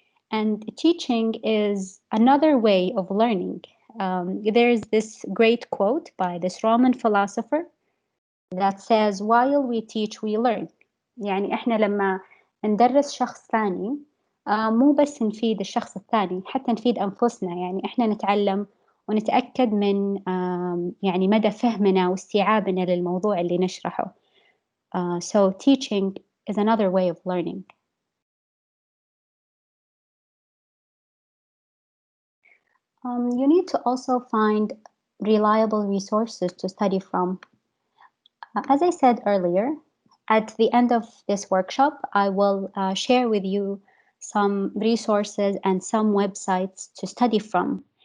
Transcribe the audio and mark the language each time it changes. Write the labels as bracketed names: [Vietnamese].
[English] And teaching is another way of learning. There's this great quote by this Roman philosopher that says, while we teach, we learn. [Arabic] يعني إحنا لما ندرس شخص ثاني مو بس نفيد الشخص الثاني، حتى نفيد أنفسنا. يعني إحنا نتعلم ونتأكد من يعني مدى فهمنا واستيعابنا للموضوع اللي نشرحه. [English] So teaching is another way of learning. You need to also find reliable resources to study from. As I said earlier, at the end of this workshop, I will share with you some resources and some websites to study from.